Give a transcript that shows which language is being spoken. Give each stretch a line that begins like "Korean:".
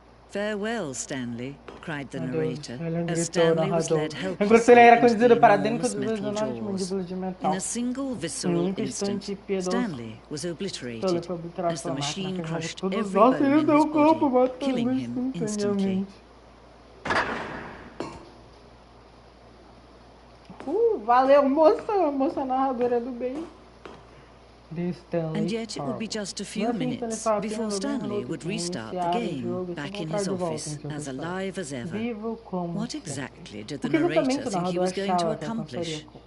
English: Farewell, Stanley, cried the narrator, as Stanley was led helplessly into the enormous metal jaws. In a single visceral instant, Stanley was obliterated as the machine crushed every bone in his body, killing him instantly.
Portuguese: Valeu, moça narradora do bem.
English: And yet it would be just a few minutes before Stanley would restart the game, back in his office, as alive as ever. What exactly did the narrator think he was going to accomplish?